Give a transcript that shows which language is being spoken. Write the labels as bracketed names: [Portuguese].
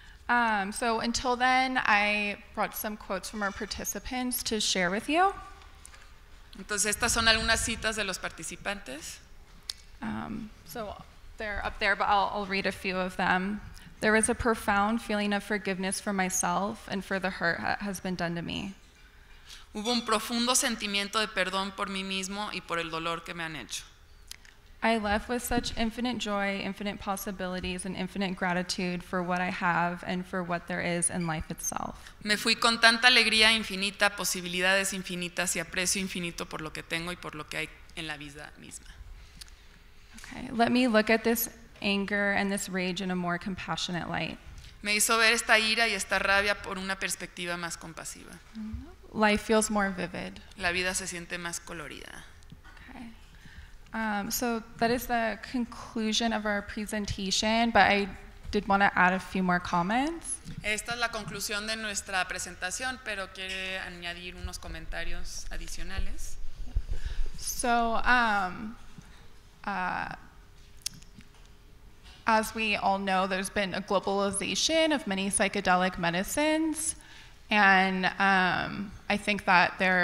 [English] Okay. So until then, I brought some quotes from our participants to share with you. [Spanish] Entonces, estas son algunas citas de los participantes. [English] So they're up there, but I'll read a few of them. There is a profound feeling of forgiveness for myself and for the hurt that has been done to me. [Spanish] Hubo un profundo sentimiento de perdón por mí mismo y por el dolor que me han hecho. [English] I left with such infinite joy, infinite possibilities, and infinite gratitude for what I have and for what there is in life itself. [Spanish] Me fui con tanta alegría infinita, posibilidades infinitas y aprecio infinito por lo que tengo y por lo que hay en la vida misma. [English] Okay, let me look at this anger and this rage in a more compassionate light. [Spanish] Me hizo ver esta ira y esta rabia por una perspectiva más compasiva. [English] Life feels more vivid. [Spanish] La vida se siente más colorida. [English] Okay. So that is the conclusion of our presentation, but I did want to add a few more comments. [Spanish] Esta es la conclusión de nuestra presentación, pero quiere añadir unos comentarios adicionales. [English] So, as we all know, there's been a globalization of many psychedelic medicines. And I think that